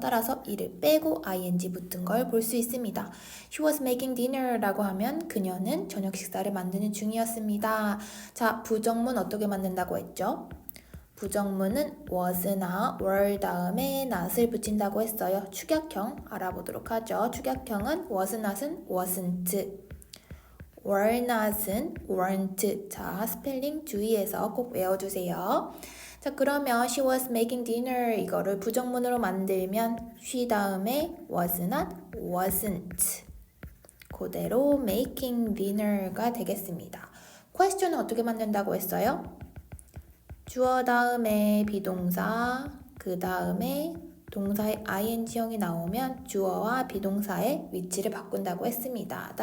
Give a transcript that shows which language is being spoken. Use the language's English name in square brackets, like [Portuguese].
[Korean] 따라서 e를 빼고 ing 붙은 걸 볼 수 있습니다. [English] She was making dinner [Korean] 라고 하면 그녀는 저녁 식사를 만드는 중이었습니다. 자, 부정문 어떻게 만든다고 했죠? 부정문은 was나 were 다음에 not을 붙인다고 했어요. 축약형 알아보도록 하죠. 축약형은 was not은 wasn't, were not은 weren't. 자, 스펠링 주의해서 꼭 외워주세요. 자, 그러면 [English] she was making dinner [Korean] 이거를 부정문으로 만들면 she 다음에 was not, wasn't. 그대로 making dinner가 되겠습니다. question은 어떻게 만든다고 했어요? 주어 다음에 비동사, 그 다음에 동사의 ing형이 나오면 주어와 비동사의 위치를 바꾼다고 했습니다.